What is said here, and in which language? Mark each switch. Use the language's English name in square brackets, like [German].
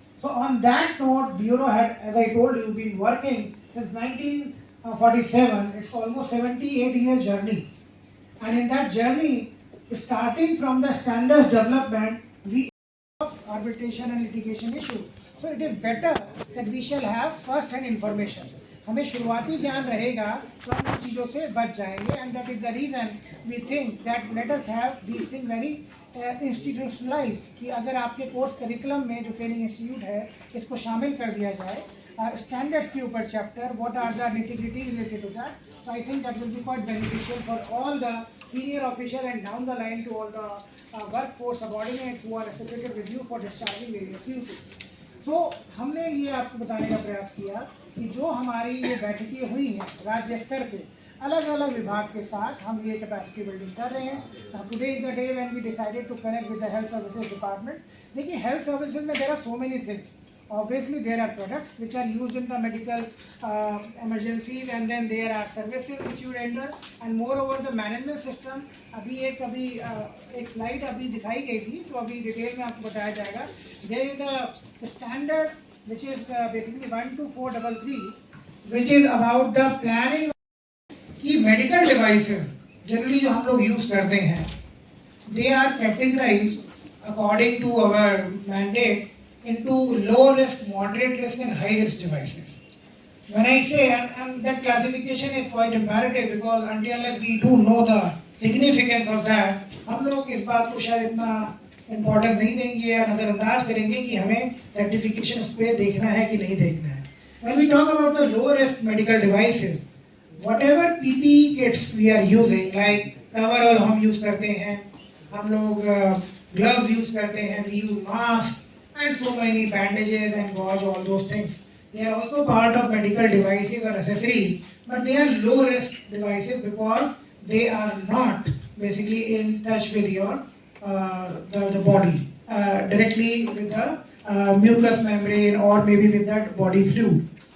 [English] So on that note, Bureau had, as I told you, been working since 1947. It's almost 78-year journey. And in that journey, starting from the standards development, we have arbitration and litigation issue. So it is better that we shall have first hand information. [Hindi] हमें शुरुआती ज्ञान रहेगा तो हम इन चीज़ों से बच जाएंगे [English] and that is the reason we think that let us have these thing very institutionalised [Hindi] कि अगर आपके कोर्स करिकुलम में जो ट्रेनिंग इंस्टीट्यूट है इसको शामिल कर दिया जाए स्टैंडर्ड्स के ऊपर chapter [English] What are the nitty gritty related to that. So I think that will be quite beneficial for all the senior official and down the line to all the workforce subordinates who are associated with you for discharging various duties. [Hindi] So हमने ये आपको बताने का प्रयास किया कि जो हमारी ये बैठकें हुई हैं राज्य स्तर पे अलग अलग विभाग के साथ हम ये कैपेसिटी बिल्डिंग कर रहे हैं. [English] Today is the day when we decided to connect with the health services department. [Hindi] देखिए [English] Health services में there are so many things. Obviously, there are products which are used in the medical emergencies, and then there are services which you render, and moreover the management system. [Hindi] अभी एक slide अभी दिखाई गई थी, तो अभी detail में आपको बताया जाएगा. [English] There is a standard which is basically 12433, which is about the planning की medical devices generally [Hindi] जो हम लोग [English] use [Hindi] करते हैं, [English] they are categorized according to our mandate into low risk, moderate risk and high risk devices. When I say, and that classification is quite imperative because until we do know the significance of that, [Hindi] हम लोग इस बात को शायद इतना importance नहीं देंगे या नज़रअंदाज करेंगे कि हमें सर्टिफिकेशन उस पर देखना है कि नहीं देखना है. [English] When we talk about the low risk medical devices, whatever PPE kits we are using, like coverall हम use करते हैं, [Hindi] हम लोग [English] gloves use [Hindi] करते हैं, [English] we use mask and so many bandages and gauze, all those things. They are also part of medical devices or accessories, but they are low risk devices because they are not basically in touch with your the body directly with the mucous membrane or maybe with that body fluid.